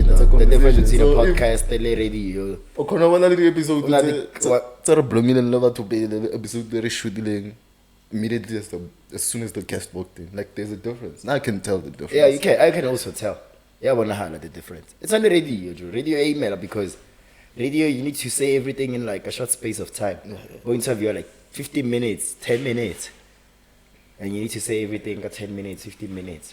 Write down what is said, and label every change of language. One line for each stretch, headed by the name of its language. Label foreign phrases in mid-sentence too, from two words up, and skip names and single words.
English: The difference between So a podcast and a radio.
Southern Sotho: O khona bona le episode
English: What?
Southern Sotho: tsa re
English: blooming
Southern Sotho: le batho
English: be the episode re shooting immediately as soon as the guest walked in. Like there's a difference. Now I can tell the difference. Yeah, you can. I can also tell. Yeah, the difference. It's on the radio, Joe. Radio email because radio you need to say everything in like a short space of time. Or interview like 15 minutes, 10 minutes, and you need to say everything in 10 minutes, 15 minutes.